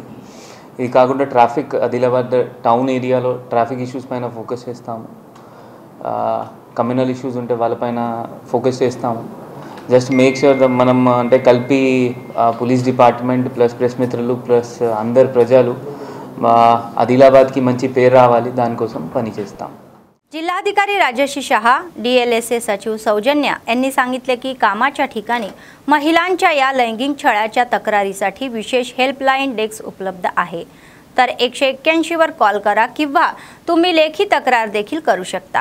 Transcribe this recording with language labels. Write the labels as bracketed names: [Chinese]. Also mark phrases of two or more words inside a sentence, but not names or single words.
[Telugu] ఇది కాకుండా ట్రాఫిక్ ఆదిలాబాద్ [English] town area లో traffic issues [Telugu] పైన ఫోకస్ చేస్తాము. [English] communal issues [Telugu] ఉంటే వాళ్ళపైన ఫోకస్ చేస్తాము. [English] just make sure [Telugu] మనం అంటే కలిపి [English] police department [Telugu] ప్లస్ ప్రెస్ మిత్రులు ప్లస్ అందరు ప్రజలు ఆదిలాబాద్ కి మంచి పేరు రావాలి దానికోసం పనిచేస్తాం। [Marathi] जिल्हाधिकारी राजश्री शहा डीएलएसए सचिव सौजन्या यांनी सांगितले की कामाच्या ठिकाणी महिलांच्या या लैंगिक छळाच्या तक्रारीसाठी विशेष हेल्पलाईन डेस्क उपलब्ध आहे, तर 181 वर कॉल करा किंवा तुम्ही लेखी तक्रार देखील करू शकता।